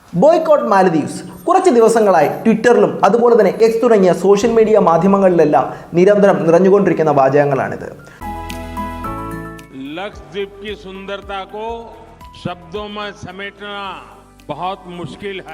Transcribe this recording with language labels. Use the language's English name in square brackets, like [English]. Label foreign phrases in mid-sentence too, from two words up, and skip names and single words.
[English] boycott Maldives [Malayalam] കുറച്ച് ദിവസങ്ങളായി ട്വിറ്ററിലും അതുപോലെ തന്നെ എക്സ് തുടങ്ങിയ [English] social media [Malayalam] മാധ്യമങ്ങളിലെല്ലാം നിരന്തരം നിറഞ്ഞുകൊണ്ടിരിക്കുന്ന വാചകങ്ങളാണിത്. [Hindi] लक्षद्वीप की सुंदरता को शब्दों में समेटना बहुत मुश्किल है.